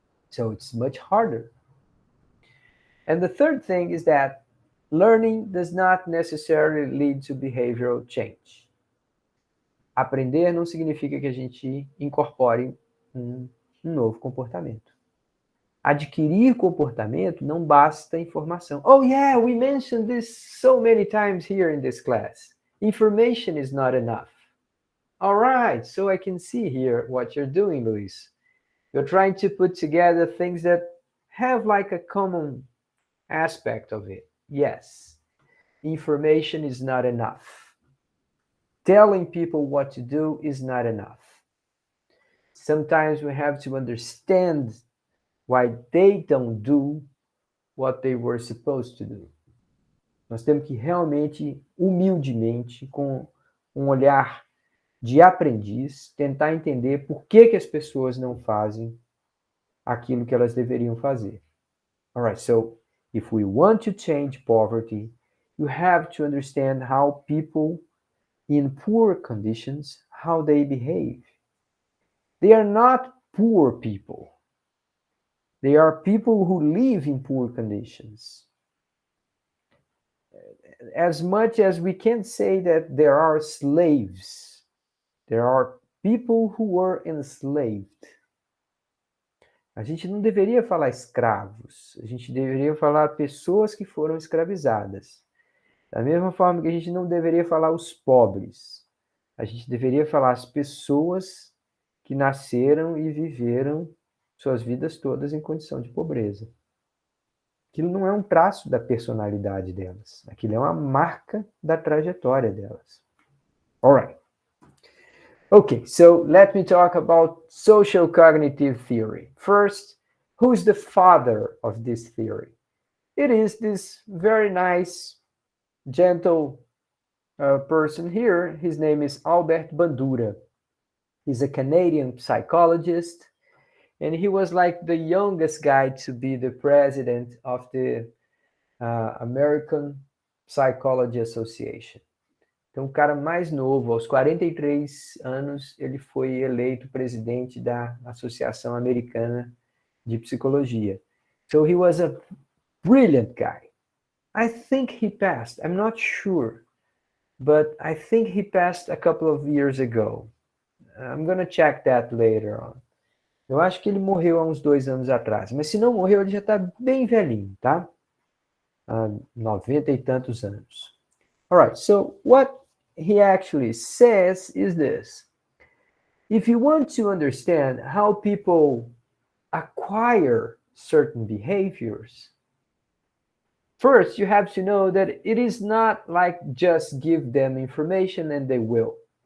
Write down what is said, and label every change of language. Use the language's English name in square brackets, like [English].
[English] So it's much harder. And the third thing is that learning does not necessarily lead to behavioral change. [Portuguese] Aprender não significa que a gente incorpore um novo comportamento. Adquirir comportamento não basta informação. [English] Oh yeah, we mentioned this so many times here in this class. Information is not enough. All right, so I can see here what you're doing, Luis. You're trying to put together things that have like a common aspect of it. Yes, information is not enough. Telling people what to do is not enough. Sometimes we have to understand why they don't do what they were supposed to do. [Portuguese] Nós temos que realmente, humildemente, com um olhar de aprendiz, tentar entender por que as pessoas não fazem aquilo que elas deveriam fazer. [English] All right, so if we want to change poverty, you have to understand how people in poor conditions, how they behave. They are not poor people. They are people who live in poor conditions. As much as we can say that there are slaves, there are people who were enslaved. [Portuguese] A gente não deveria falar escravos, a gente deveria falar pessoas que foram escravizadas. Da mesma forma que a gente não deveria falar os pobres, a gente deveria falar as pessoas que nasceram e viveram suas vidas todas em condição de pobreza. Aquilo não é um traço da personalidade delas, aquilo é uma marca da trajetória delas. [English] All right. Okay, so let me talk about social cognitive theory. First, who's the father of this theory? It is this very nice, gentle person here. His name is Albert Bandura. He's a Canadian psychologist, and he was like the youngest guy to be the president of the American Psychology Association. [Portuguese] Então, o cara mais novo, aos 43 anos, ele foi eleito presidente da Associação Americana de Psicologia. [English] So he was a brilliant guy. I think he passed. I'm not sure, but I think he passed a couple of years ago. I'm going to check that later on. [Portuguese] Eu acho que ele morreu há uns 2 anos atrás, mas se não morreu, ele já está bem velhinho, tá? 90 e tantos anos. [English] All right, so what he actually says is this. If you want to understand how people acquire certain behaviors, first you have to know that it is not like just give them information and they will.